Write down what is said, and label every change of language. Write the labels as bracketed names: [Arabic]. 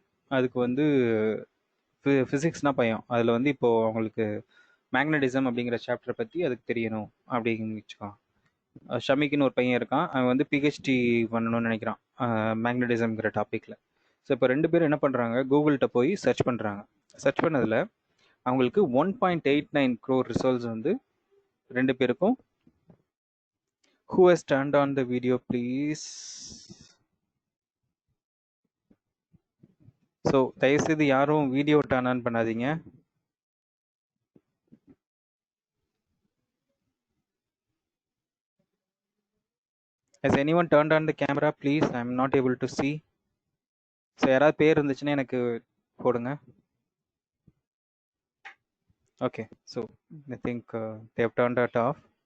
[Tamil] அதுக்கு வந்து ஃபிசிக்ஸ்னா பயம். அதில் வந்து இப்போ அவங்களுக்கு மேக்னடிசம் அப்படிங்கிற சாப்டரை பற்றி அதுக்கு தெரியணும் அப்படின்னு வச்சுக்கோங்க. ஷமிக்குன்னு ஒரு பையன் இருக்கான், அவன் வந்து பிஹெச்டி பண்ணணும்னு நினைக்கிறான் மேக்னடிசம்ங்கிற டாப்பிக்கில். ஸோ இப்போ 2 பேரும் என்ன பண்ணுறாங்க, கூகுள்கிட்ட போய் சர்ச் பண்ணுறாங்க. சர்ச் பண்ணதில் அவங்களுக்கு 1.89 crore ரிசல்ட்ஸ் வந்து 2 பேருக்கும். [English] Who has turned on the video, please? [Tamil] So தயவுசெய்து யாரும் வீடியோ டர்ன் ஆன் பண்ணாதீங்க. [English] Has anyone turned on the camera, please? I am not able to see. [Tamil] So யாராவது பேர் இருந்துச்சுன்னா எனக்கு போடுங்க. [English] Okay, so I think they have turned that off.